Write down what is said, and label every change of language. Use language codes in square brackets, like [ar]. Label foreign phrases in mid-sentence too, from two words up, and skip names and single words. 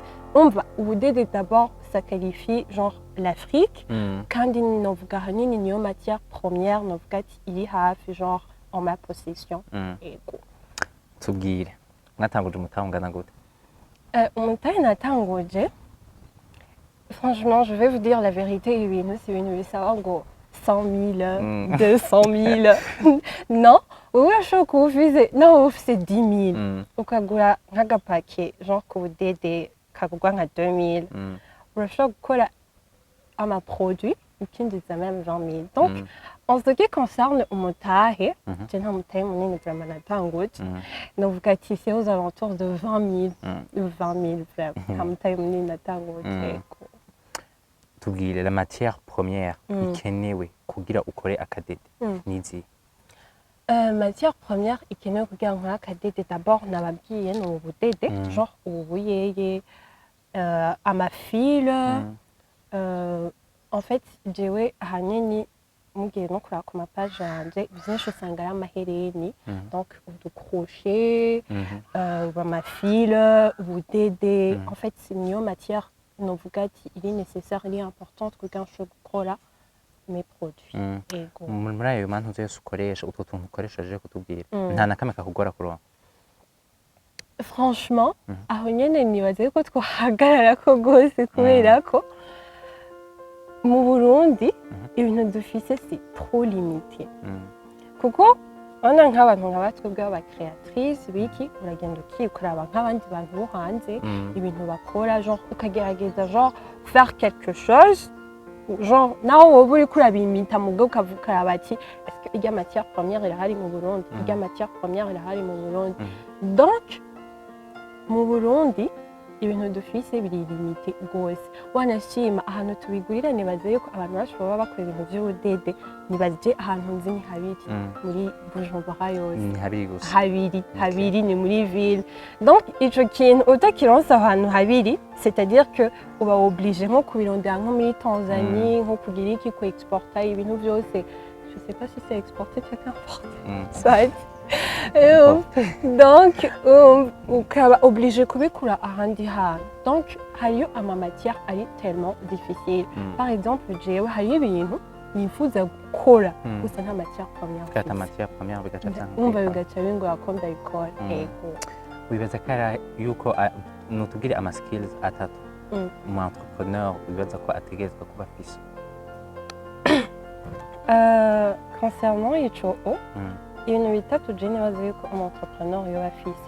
[rn] Umva ubudede [fr] d'abord ça qualifie genre l'Afrique [rn] kandi novuga hanini niyo [fr] matière première [rn] novuga ati iri hafi genre [fr] en ma possession. [rn] Ego. Tubwire mwatanguje umutangana gute? Umutahe natanguje [fr] franchement, je vais vous dire la vérité, oui, nous, c'est une savoir 100 000, 200 000. Non, non, c'est 10 000. [rn] Ukagura nk'agapake, genre k'ubudede kagurwa nka 2 000. Urashobora gukora ama-produit ukinjiza même 20 000. [fr] Donc, en ce qui concerne umutahe, je [rn] nta mutahe munini [fr] vraiment natanguje. [rn] Novuga ati [fr] c'est aux alentours de 20 000, 20 000 vraiment. [rn] Nta mutahe munini natanguje. Tubwire [fr] la matière première [rn] ikenewe kugira ukore akadede nizi? [fr] Matière première [rn] ikenewe kugira nkora akadede d'abord nababwiye no ubudede genre ubuyeye amafile [fr] En fait, [rn] jewe ahanini mugiye no kuraba ku mapaje yanje byinshi usanga ari amahereni, donc udukrochet, amafile, ubudede. [fr] En fait, [rn] niyo matière novuga ati iri nécessaire, iri importante kugira ngo nshobore gukora mes produits. Ego. Muri ayo mantu yose ukoresha, utwo tuntu ukoresha aje kutubwira, nta na kamwe kakugora kuronka? Franchement, aho nyene nibaze ko twahagarara ko gose kubera ko mu Burundi ibintu dufise [fr] c'est trop limité. [rn] Kuko ona nk'abantu nk'abatwebwe b'abacreatrice biki uragenda ukikuraba nk'abandi bantu bo hanze ibintu bakora, genre ukagerageza genre [fr] faire quelque chose, [rn] genre naho wowe uri kurabimita mu bwo ukavuga bati [fr] est-ce que [rn] irya [fr] matière première [rn] irahari mu Burundi, irya [fr] matière première [rn] irahari mu Burundi. Donc mu Burundi ibintu dufise biri limité gose. Wanashima ahantu tubigurira nibaze yuko abantu bashobora bakora ibintu by'ubudede, nibaze ahantu nzi ni habiri muri Bujumbura yose. Ni habiri gusa? Habiri ni muri ville. Donc ico kintu utakironsa ahantu habiri, [fr] c'est-à-dire que [rn] uba obligé nko kubirondera nko muri Tanzanie, nko kugira iki ko exporter ibintu byose. [fr] Je sais pas si c'est exporté ou importé. Soit. [rn] Donc ukaba obligé kubikura ahandi hantu. Donc hariyo ama matière ari [fr] tellement difficile. Par exemple [rn] jewe hariyo ibintu nifuza gukora gusa nta [fr] matière première. [rn] Kata [fr] matière première [rn] bigaca cyangwa umva bigaca bingora ko ndabikora. Ego. Wibaza kara yuko nutubwire ama skills atatu mu entrepreneur wibaza ko ategerezwa kuba afise? Concernant ico ibintu bitatu je nibaza yuko entrepreneur yoba afise.